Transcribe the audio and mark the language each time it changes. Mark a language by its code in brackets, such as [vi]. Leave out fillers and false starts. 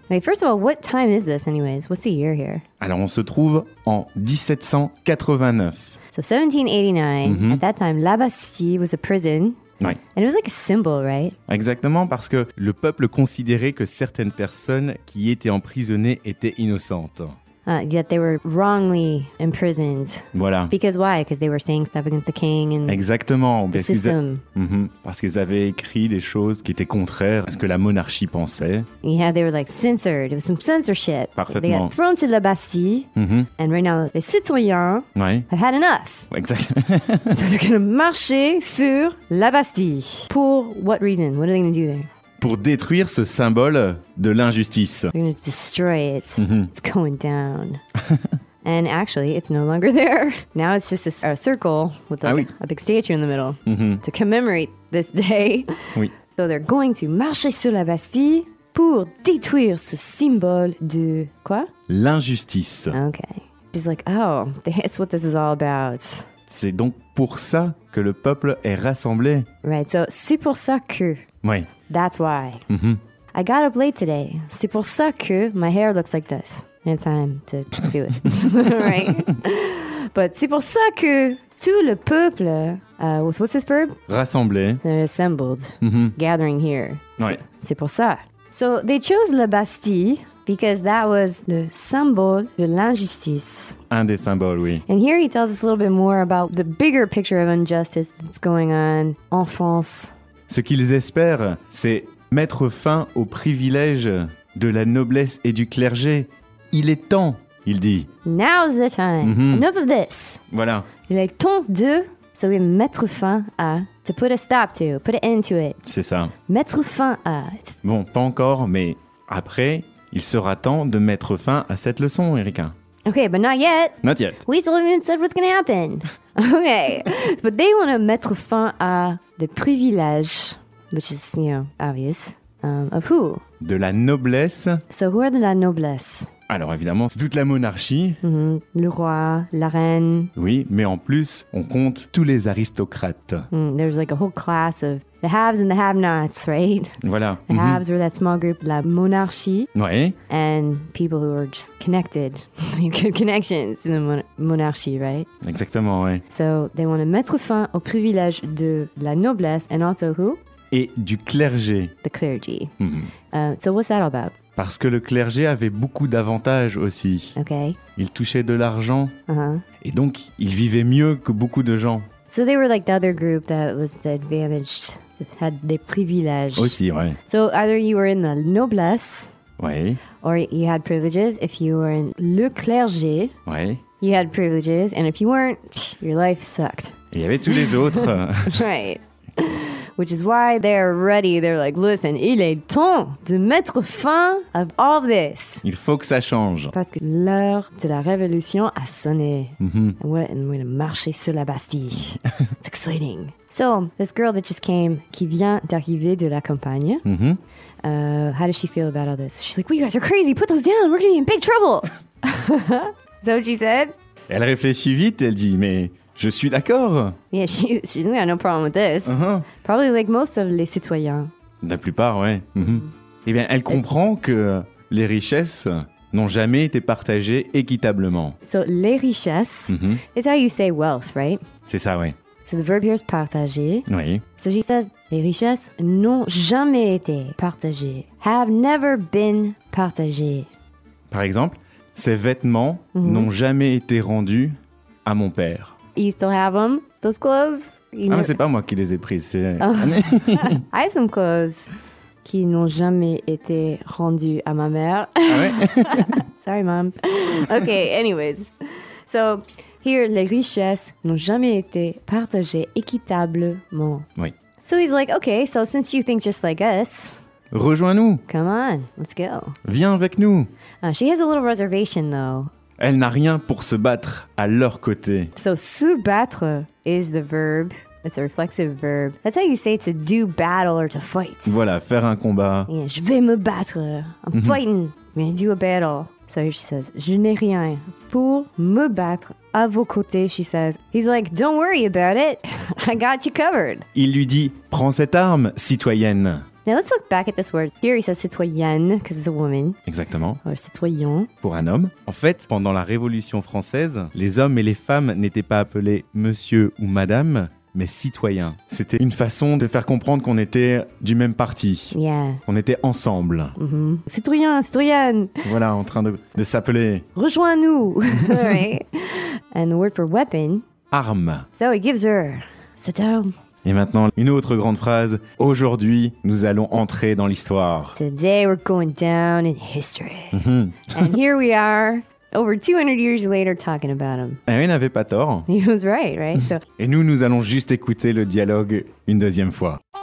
[en] Wait, first of all, what time is this anyways? What's the year here? [fr] Alors, on se trouve en 1789. [en] So 1789, mm-hmm. at that time, la Bastille was a prison. [fr] Oui. [en] And it was like a symbol, right? [fr] Exactement, parce que le peuple considérait que certaines personnes qui étaient emprisonnées étaient innocentes. [en] That they were wrongly imprisoned. Voilà. Because why? Because they were saying stuff against the king and [fr] exactement. [en] The parce system. Mm-hmm. [fr] Parce qu'ils avaient écrit des choses qui étaient contraires à ce que la monarchie pensait. [en] Yeah, they were like censored. It was some censorship. [fr] Parfaitement. [en] They got thrown to the Bastille. Mm-hmm. And right now, les citoyens [fr] ouais. [en] have had enough. [fr] Exactement. [en] So they're going to marcher sur la Bastille. Pour what reason? What are they going to do there? [fr] Pour détruire ce symbole de l'injustice. [en] We're gonna destroy it. Mm-hmm. It's going down. And actually, it's no longer there. Now it's just a circle with like [fr] ah, oui. [en] a big statue in the middle mm-hmm. to commemorate this day. [fr] Oui. So they're going to marcher sur la Bastille pour détruire ce symbole de quoi? L'injustice. [en] Okay. She's like, oh, that's what this is all about. [fr] C'est donc pour ça que le peuple est rassemblé. Right, so c'est pour ça que... Oui. [en] That's why. Mm-hmm. I got up late today. C'est pour ça que my hair looks like this. I have time to do it. right? [fr] But c'est pour ça que tout le peuple... what's this verb? Rassemblé. [en] They're assembled. Mm-hmm. Gathering here. [fr] Oui. [en] C'est pour ça. So they chose la Bastille because that was the symbol de l'injustice. [fr] Un des symboles, oui. [en] And here he tells us a little bit more about the bigger picture of injustice that's going on en France. [fr] Ce qu'ils espèrent, c'est mettre fin aux privilèges de la noblesse et du clergé. Il est temps, il dit. [en] Now's the time. Mm-hmm. Enough of this. [fr] Voilà. [en] Il est temps de, so we mettre fin à, to put a stop to, put an end to it. [fr] C'est ça. Mettre fin à. Bon, pas encore, mais après, il sera temps de mettre fin à cette leçon, Erika. [en] Okay, but not yet. Not yet. We still haven't said what's going to happen. Okay. But they want to mettre fin à the privilège, which is, you know, obvious, of who? [fr] De la noblesse. [en] So who are the la noblesse? [fr] Alors évidemment, c'est toute la monarchie. Mm-hmm. Le roi, la reine. Oui, mais en plus, on compte tous les aristocrates. [en] Mm, there's like a whole class of the haves and the have-nots, right? [fr] Voilà. [en] The mm-hmm. haves were that small group, la monarchie. [fr] Oui. [en] And people who are just connected, good connections in the monarchie, right? [fr] Exactement, oui. [en] So they want to mettre fin aux privilèges de la noblesse and also who? [fr] Et du clergé. [en] The clergy. Mm-hmm. So what's that all about? [fr] Parce que le clergé avait beaucoup d'avantages aussi. [en] Okay. [fr] Il touchait de l'argent. Uh-huh. Et donc, il vivait mieux que beaucoup de gens. [en] So they were like the other group that was the advantaged, that had des privilèges. [fr] Aussi, ouais. [en] So either you were in the noblesse. [fr] Oui. [en] Or you had privileges. If you were in le clergé. [fr] Oui. [en] You had privileges. And if you weren't, your life sucked. [fr] Il y avait tous les autres. [en] Right. Which is why they're ready. They're like, listen, il est temps de mettre fin à all this. [fr] Il faut que ça change. Parce que l'heure de la révolution a sonné. Mm-hmm. [en] And we're going to march sur la Bastille. It's exciting. [fr] So, this girl that just came, qui vient d'arriver de la campagne, mm-hmm. [en] How does she feel about all this? She's like, well, you guys are crazy. Put those down. We're going to be in big trouble. Is that what she said? [fr] Elle réfléchit vite. Elle dit, mais... Je suis d'accord. [en] Yeah, she doesn't have no problem with this. Uh-huh. Probably like most of les citoyens. [fr] La plupart, ouais. Mm-hmm. Eh bien, elle comprend que les richesses n'ont jamais été partagées équitablement. [en] So, les richesses, mm-hmm. is how you say wealth, right? [fr] C'est ça, ouais. [en] So, the verb here is partager. [fr] Oui. [en] So, she says, les richesses n'ont jamais été partagées. Have never been partagées. [fr] Par exemple, ses vêtements mm-hmm. n'ont jamais été rendus à mon père. [en] You still have them, those clothes? [fr] Ah, mais c'est pas moi qui les ai prises, c'est... I have some clothes [en] qui n'ont jamais été rendues à ma mère. [fr] Ah ouais? [en] Sorry, mom. Okay, anyways. [fr] So, here, les richesses n'ont jamais été partagées équitablement. Oui. [en] So he's like, okay, so since you think just like us... [fr] Rejoins-nous. [en] Come on, let's go. [fr] Viens avec nous. [en] She has a little reservation, though. [fr] Elle n'a rien pour se battre à leur côté. [en] So, se battre is the verb. It's a reflexive verb. That's how you say to do battle or to fight. [fr] Voilà, faire un combat. [en] Yeah, je vais me battre. I'm mm-hmm. fighting. I'm going to do a battle. [fr] So, she says, je n'ai rien pour me battre à vos côtés, she says. [en] He's like, don't worry about it. I got you covered. [fr] Il lui dit, prends cette arme, citoyenne. [en] Now, let's look back at this word. Here, he says citoyenne, because it's a woman. [fr] Exactement. [en] Or citoyen. [fr] Pour un homme. En fait, pendant la Révolution française, les hommes et les femmes n'étaient pas appelés monsieur ou madame, mais citoyen. C'était une façon de faire comprendre qu'on était du même parti. [en] Yeah. [fr] On était ensemble. Mm-hmm. Citoyen, citoyenne. Voilà, en train de s'appeler. [en] Rejoins-nous. Right. And the word for weapon. [fr] Arme. [en] So, he gives her cette arme. [fr] Et maintenant, une autre grande phrase. Aujourd'hui, nous allons entrer dans l'histoire. [en] Today, we're going down in history. Mm-hmm. And here we are, over 200 years later, talking about him. [fr] Et il n'avait pas tort. [en] He was right, right? So... [fr] Et nous, nous allons juste écouter le dialogue une deuxième fois.